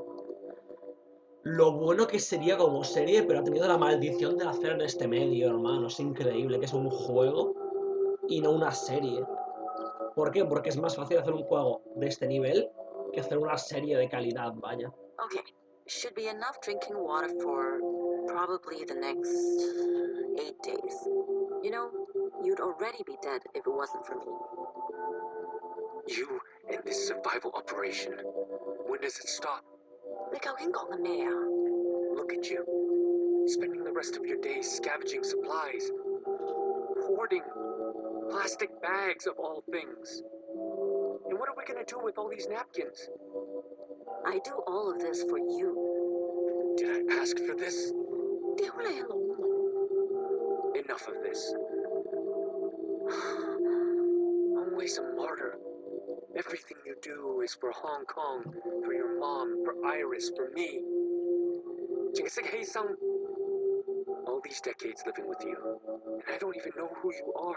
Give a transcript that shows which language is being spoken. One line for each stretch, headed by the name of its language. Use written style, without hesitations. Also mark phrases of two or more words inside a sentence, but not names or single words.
Spanish: Lo bueno que sería como serie, pero ha tenido la maldición de hacer en este medio, hermano. Es increíble que es un juego y no una serie. ¿Por qué? Porque es más fácil hacer un juego de este nivel que hacer una serie de calidad, vaya.
English: Okay. Should be enough drinking water for probably the next 8 days. You know, you'd already be dead if it wasn't for me. You and this survival operation. When does it stop?
Cantonese: 你究竟講緊咩啊？
English: Look at you. Spending the rest of your days scavenging supplies. Hoarding. Plastic bags of all things. And what are we gonna do with all these napkins? I do all of this for you. Did I ask for this?
Cantonese: 屌你老母！
English: Enough of this. always a martyr. Everything you do is for Hong Kong, for your mom, for Iris, for me. All these decades living with you, and I don't even know who you are.